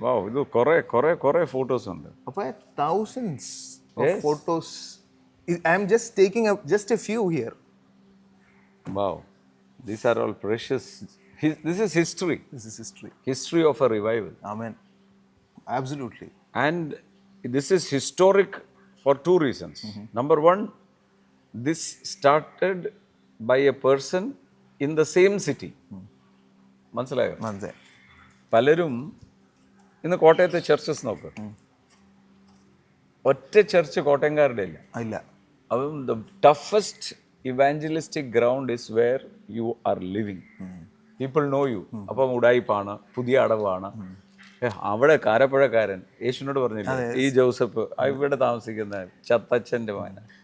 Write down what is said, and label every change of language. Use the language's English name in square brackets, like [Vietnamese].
[Malayalam] Wow, ഇത് കുറേ photos ഉണ്ട്. [English] അപ്പോൾ thousands of photos. I am just taking just a few here. Wow, these are all precious. This is history. History of a revival. Amen. Absolutely. And this is historic for two reasons. Number one, this started by a person in the same city. [Malayalam] മനസ്സിലായോ? പലരും ഇന്ന് കോട്ടയത്തെ churches നോക്ക്, ഒറ്റ church കോട്ടയംകാരുടെ ഇല്ല. [English] അപ്പം the toughest evangelistic ground is where you are living. People know you. [Malayalam] അപ്പം ഉടായിപ്പാണ്, പുതിയ അടവാണ്. അവിടെ കാരപ്പുഴക്കാരൻ യേശുവിനോട് പറഞ്ഞില്ല, ഈ ജോസഫ് ഇവിടെ താമസിക്കുന്ന ചത്തച്ഛൻ്റെ മകൻ.